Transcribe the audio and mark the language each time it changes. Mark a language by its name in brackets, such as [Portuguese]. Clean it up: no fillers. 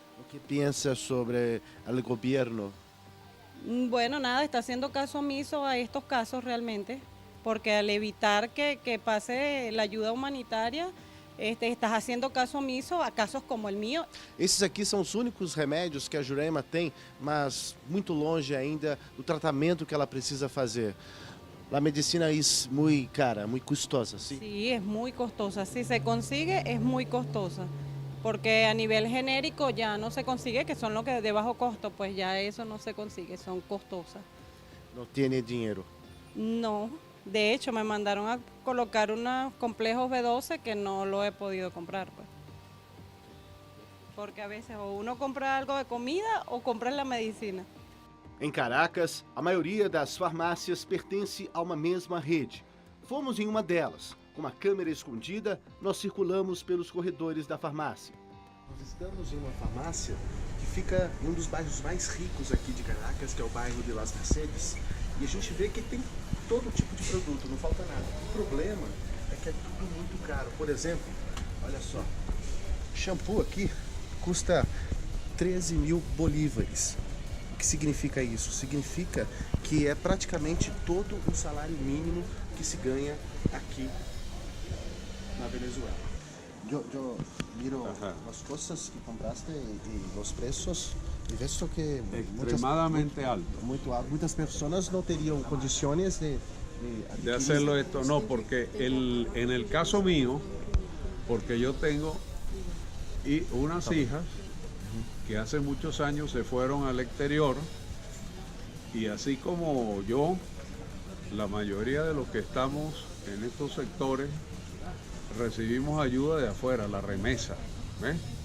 [Spanish] ¿Qué piensas sobre el gobierno? Bueno, nada, está haciendo caso omiso a estos casos realmente, porque al evitar que pase la ayuda humanitaria, estás haciendo caso omiso a casos como el mío. [Portuguese] Esses aqui são os únicos remédios que a Roraima tem, mas muito longe ainda do tratamento que ela precisa fazer. A medicina é muito cara, muito custosa, ¿sí? [Spanish] Sí, es muy costosa. Si se consigue, es muy costosa. Porque a nivel genérico ya no se consigue, que son los que de bajo costo, pues ya eso no se consigue, son costosas. ¿No tiene dinero? No, de hecho me mandaron a colocar unos complejos B12 que no lo he podido comprar, pues. porque a veces o uno compra algo de comida o compra la medicina. [Portuguese] Em Caracas, a maioria das farmácias pertence a uma mesma rede. Fomos em uma delas. Com uma câmera escondida, nós circulamos pelos corredores da farmácia. Nós estamos em uma farmácia que fica em um dos bairros mais ricos aqui de Caracas, que é o bairro de Las Mercedes. E a gente vê que tem todo tipo de produto, não falta nada. O problema é que é tudo muito caro. Por exemplo, olha só, shampoo aqui custa 13 mil bolívares. O que significa isso? Significa que é praticamente todo o salário mínimo que se ganha aqui na Venezuela. Eu miro as coisas que compraste e os preços e vejo que [Spanish] extremadamente alto. [Portuguese] Muito alto. Muitas pessoas não teriam condições de [Spanish] hacerlo esto. No, porque en el caso mío, porque yo tengo unas hijas que hace muchos años se fueron al exterior y así como yo, la mayoría de los que estamos en estos sectores recibimos ayuda de afuera, la remesa, ¿ves?